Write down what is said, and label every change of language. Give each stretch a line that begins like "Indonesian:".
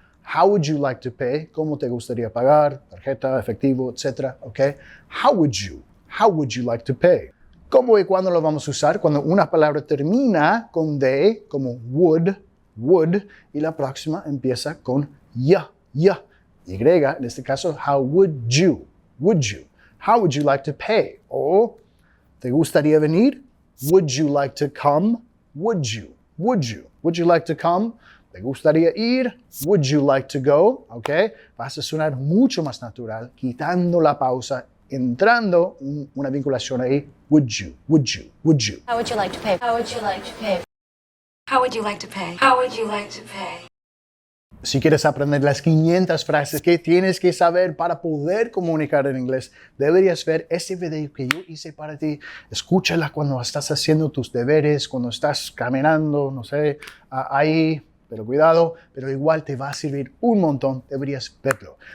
English: How would you like to pay?
Spanish: ¿Cómo te gustaría pagar? Tarjeta, efectivo, etc. ¿Ok? How would you?
English: How would you like to pay?
Spanish: ¿Cómo y cuándo lo vamos a usar? Cuando una palabra termina con de, como would, y la próxima empieza con ya. Y, en este caso, how would you?
English: How would you like to pay? O, ¿te gustaría venir? Would you like to come? Would you? Would you like to come? ¿Te gustaría ir? Would you like to go? ¿Ok?
Spanish: Vas a sonar mucho más natural, quitando la pausa, entrando una vinculación ahí.
English: Would you? How would you like to pay? How would you like to pay? How would you like to pay? How would you like to pay?
Spanish: Si quieres aprender las 500 frases que tienes que saber para poder comunicar en inglés, deberías ver ese video que yo hice para ti. Escúchala cuando estás haciendo tus deberes, cuando estás caminando, no sé, ahí pero cuidado, pero igual te va a servir un montón, deberías verlo.